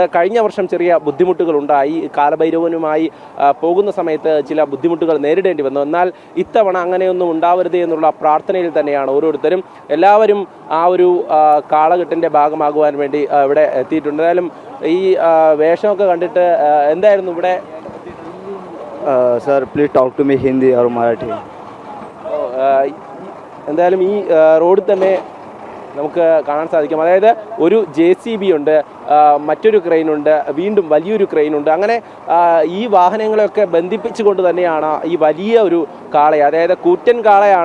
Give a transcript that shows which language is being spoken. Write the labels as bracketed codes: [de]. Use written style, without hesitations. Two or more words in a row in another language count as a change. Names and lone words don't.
[ml] കഴിഞ്ഞ വർഷം ചെറിയ ബുദ്ധിമുട്ടുകൾ ഉണ്ടായി. കാലഭൈരവനുമായി പോകുന്ന സമയത്ത് ചില ബുദ്ധിമുട്ടുകൾ നേരിടേണ്ടി വന്നു. എന്നാൽ ഇത്തവണ അങ്ങനെയൊന്നും ഉണ്ടാവരുത് എന്നുള്ള പ്രാർത്ഥനയിൽ തന്നെയാണ് ഓരോരുത്തരും. എല്ലാവരും ആ ഒരു കാളകെട്ടിൻ്റെ ഭാഗമാകുവാൻ വേണ്ടി ഇവിടെ എത്തിയിട്ടുണ്ട്. എന്തായാലും ഈ വേഷമൊക്കെ കണ്ടിട്ട് എന്തായിരുന്നു ഇവിടെ? [en] sir please talk to me [hi] हिंदी और मराठी. [ml] എന്തായാലും ഈ റോഡിൽ തന്നെ നമുക്ക് കാണാൻ സാധിക്കും. അതായത് ഒരു JCB ഉണ്ട്, മറ്റൊരു ക്രെയിനുണ്ട്, വീണ്ടും വലിയൊരു ക്രെയിനുണ്ട്. അങ്ങനെ ഈ വാഹനങ്ങളെയൊക്കെ ബന്ധിപ്പിച്ചുകൊണ്ട് തന്നെയാണ് ഈ വലിയ ഒരു കാളയെ, അതായത് കൂറ്റൻ കാളയാണ്.